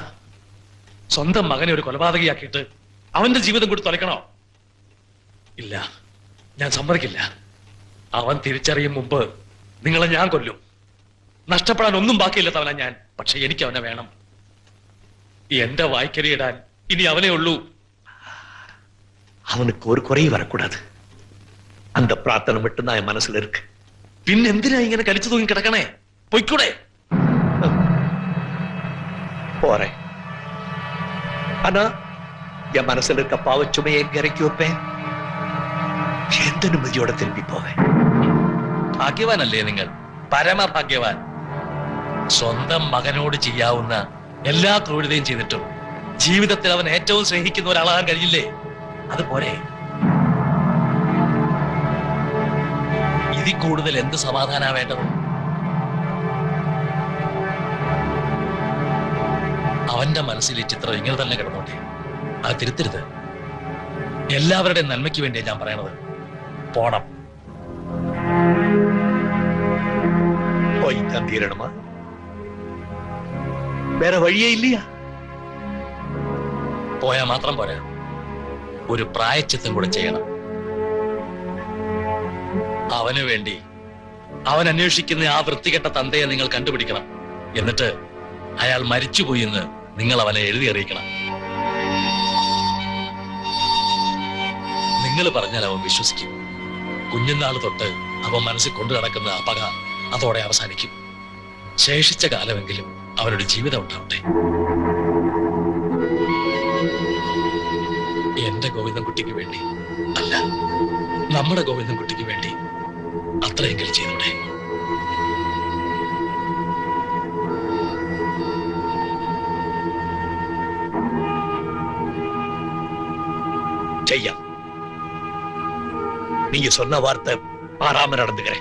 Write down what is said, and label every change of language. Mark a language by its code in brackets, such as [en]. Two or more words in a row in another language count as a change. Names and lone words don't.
[ml] സ്വന്തം മകനെ ഒരു കൊലപാതകയാക്കിയിട്ട് അവന്റെ ജീവിതം കൂടി തുലയ്ക്കണോ? ഇല്ല, ഞാൻ സമ്മതിക്കില്ല. അവൻ തിരിച്ചറിയും മുമ്പ് നിങ്ങളെ ഞാൻ കൊല്ലും. നഷ്ടപ്പെടാൻ ഒന്നും ബാക്കിയില്ലാത്തവനാ ഞാൻ. പക്ഷെ എനിക്ക് അവനെ വേണം. എന്റെ വായ്ക്കരിയിടാൻ ഇനി അവനേ ഉള്ളൂ. [ta] அவனுக்கு ஒரு குறையும் வரக்கூடாது. அந்த பிரார்த்தனை மட்டும்தான் என் மனசுல இருக்கு. [ml] പിന്നെന്തിനാ ഇങ്ങനെ കലിച്ചു തൂങ്ങി കിടക്കണേ? പൊയ്ക്കൂടെ? [ta] போறேன். ஆனா என் மனசுல இருக்க பாவச்சுமையை எங்க இறக்கி வைப்பேன்? எந்த நிம்மதியோட திரும்பி போவேன்? [ml] ഭാഗ്യവാനല്ലേ നിങ്ങൾ? പരമഭാഗ്യവാൻ. സ്വന്തം മകനോട് ചെയ്യാവുന്ന എല്ലാ ക്രൂരതയും ചെയ്തിട്ടും ജീവിതത്തിൽ അവൻ ഏറ്റവും സ്നേഹിക്കുന്ന ഒരാളാകാൻ കഴിയില്ലേ? അതുപോലെ ഇതിൽ കൂടുതൽ എന്ത് സമാധാനാ വേണ്ടത്? അവന്റെ മനസ്സിൽ ഈ ചിത്രം ഇങ്ങനെ തന്നെ കിടന്നോട്ടെ. അത് തിരുത്തരുത്. എല്ലാവരുടെയും നന്മയ്ക്ക് വേണ്ടിയാ ഞാൻ പറയണത്. പോണം. [ta] போய் தான் தீரணுமா? வேற வழியே இல்லையா? [ml] പോയാൽ മാത്രം പോരാ, ഒരു പ്രായച്ചിത്തം കൂടെ ചെയ്യണം. അവന് വേണ്ടി അവൻ അന്വേഷിക്കുന്ന ആ വൃത്തികെട്ട തന്തയെ നിങ്ങൾ കണ്ടുപിടിക്കണം. എന്നിട്ട് അയാൾ മരിച്ചുപോയി എന്ന് നിങ്ങൾ അവനെ എഴുതി അറിയിക്കണം. നിങ്ങൾ പറഞ്ഞാൽ അവൻ വിശ്വസിക്കും. കുഞ്ഞുനാൾ തൊട്ട് അവൻ മനസ്സിൽ കൊണ്ടു നടക്കുന്ന ആ പക അതോടെ അവസാനിക്കും. ശേഷിച്ച കാലമെങ്കിലും അവനൊരു ജീവിതം ഉണ്ടാവട്ടെ. എന്റെ ഗോവിന്ദൻകുട്ടിക്ക് വേണ്ടി അല്ല, നമ്മുടെ ഗോവിന്ദൻകുട്ടിക്ക് വേണ്ടി അത്രയെങ്കിലും ചെയ്തോട്ടെ. [ta] செய்யாம். நீங்க சொன்ன வார்த்தை மாறாம நடந்துக்கிறேன்.